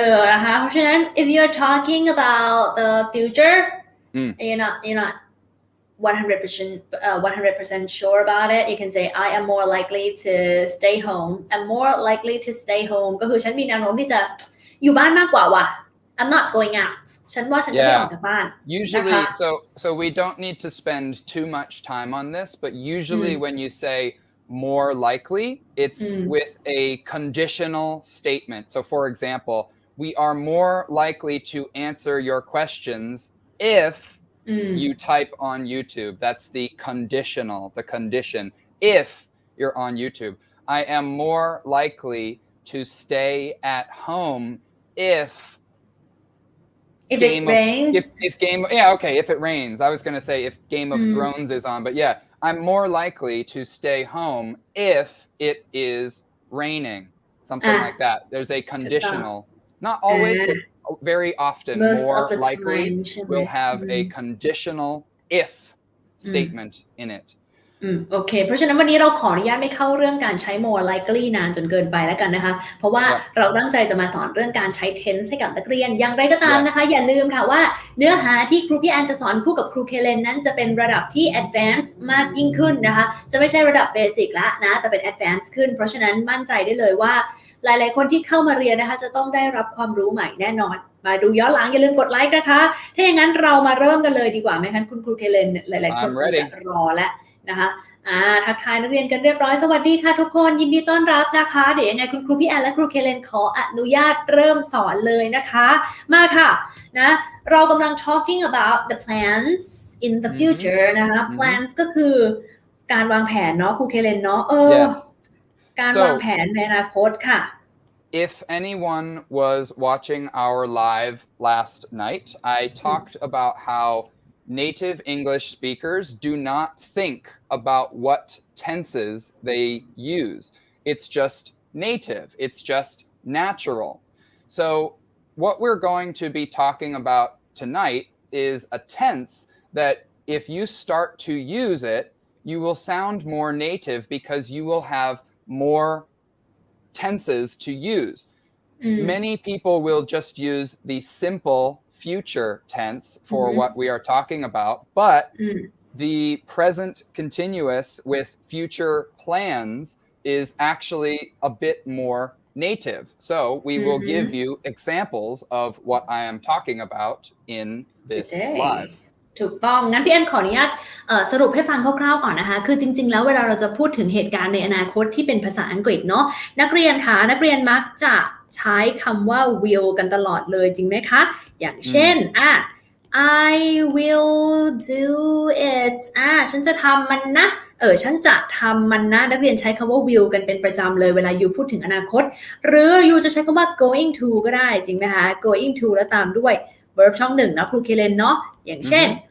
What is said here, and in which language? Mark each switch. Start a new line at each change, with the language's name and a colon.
Thai: นะคะเพราะฉะนั้น
English: if you're talking about the future you're not 100% sure about it you can say I am more likely to stay home I'm more likely to stay home
Thai: ก็คือฉันมีแนวโน้มที่จะอยู่บ้านมากกว่าว่ะ
English: I'm not going out
Thai: ฉันว่าฉันจะไม่ออกจากบ้าน
English: usually so we don't need to spend too much time on this but usually when you say more likely it's with a conditional statement so for example we are more likely to answer your questions if you type on YouTube that's the condition if you're on YouTube I am more likely to stay at home if it rains if it rains I was going to say if Game of Thrones is on but yeah I'm more likely to stay home if it is raining. Something like that. There's a conditional. Not always, but very often more likely will have a conditional if statement in it.
Thai: โอเคเพราะฉะนั้นวันนี้เราขออนุญาตไม่เข้าเรื่องการใช้ more likely นานจนเกินไปแล้วกันนะคะเพราะว่าเราตั้งใจจะมาสอนเรื่องการใช้ tense ให้กับนักเรียนอย่างไรก็ตามนะคะอย่าลืมค่ะว่าเนื้อหาที่ครูพี่แอนจะสอนคู่กับครูเคเลนนั้นจะเป็นระดับที่ advance มากยิ่งขึ้นนะคะจะไม่ใช่ระดับ basic ละนะแต่เป็น advance ขึ้นเพราะฉะนั้นมั่นใจได้เลยว่า หลายๆคนที่เข้ามาเรียนนะคะจะต้องได้รับความรู้ใหม่แน่นอนมาดูย้อนหลังอย่าลืมกดไลค์นะคะถ้าอย่างนั้นเรามาเริ่มกันเลยดีกว่าไหมคะคุณครูเคเลนหลายๆคนจะรอแล้วนะคะ ทักทายนักเรียนกันเรียบร้อยสวัสดีค่ะทุกคนยินดีต้อนรับนะคะเดี๋ยวยังไงคุณครูพี่แอนและครูเคเลนขออนุญาตเริ่มสอนเลยนะคะมาค่ะนะเรากำลัง
English: talking about the plans in the future
Thai: นะคะ plans ก็คือการวางแผนเนาะครูเคเลนเนาะการวางแผนในอนาคตค่ะ
English: If anyone was watching our live last night I talked about how native English speakers do not think about what tenses they use. It's just native. It's just natural. So what we're going to be talking about tonight is a tense that if you start to use it, you will sound more native because you will have more tenses to use. Many people will just use the simple future tense for what we are talking about, but the present continuous with future plans is actually a bit more native. So we will give you examples of what I am talking about in this live.
Thai: ถูกต้องงั้นพี่แอนขออนุญาตสรุปให้ฟังคร่าวๆก่อนนะคะคือจริงๆแล้วเวลาเราจะพูดถึงเหตุการณ์ในอนาคตที่เป็นภาษาอังกฤษเนาะนักเรียนคะนักเรียนมักจะใช้คำว่า will กันตลอดเลยจริงไหมคะอย่างเช่น
English: I will do it
Thai: ฉันจะทำมันนะฉันจะทำมันนะนักเรียนใช้คำว่า will กันเป็นประจำเลยเวลายูพูดถึงอนาคตหรือยูจะใช้คำว่า going to ก็ได้จริงไหมคะ going to แล้วตามด้วย verb ช่องหนึ่งนะครูเคเลนเนาะอย่างเช่น